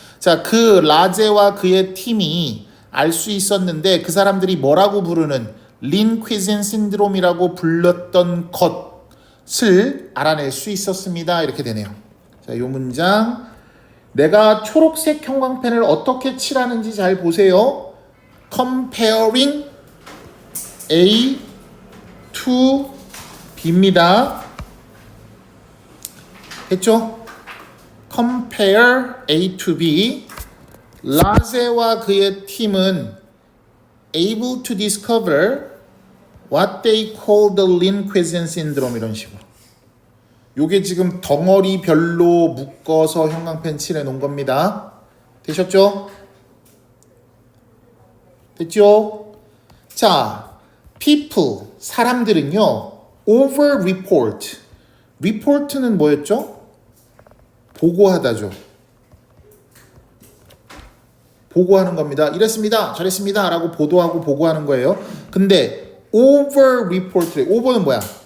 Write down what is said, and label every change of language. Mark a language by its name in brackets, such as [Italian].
[Korean] 자, 그 라제와 그의 팀이 알 수 있었는데 그 사람들이 뭐라고 부르는 Lean Cuisine Syndrome이라고 불렀던 것을 알아낼 수 있었습니다. 이렇게 되네요. 자, 이 문장 내가 초록색 형광펜을 어떻게 칠하는지 잘 보세요. [English] Comparing A to B [Korean] 입니다. 했죠? [English] Compare A to B. [Korean] 라제와 그의 팀은 [English] able to discover what they call the Lean Cuisine Syndrome [Korean] 이런 식으로. 요게 지금 덩어리별로 묶어서 형광펜 칠해 놓은 겁니다. 되셨죠? 됐죠? [English] 자, people, [Korean] 사람들은요, [English] over report. [Korean] report는 뭐였죠? 보고하다죠. 보고하는 겁니다. 이랬습니다. 저랬습니다. 라고 보도하고 보고하는 거예요. 근데 [English] over report, over [Korean] 는 뭐야?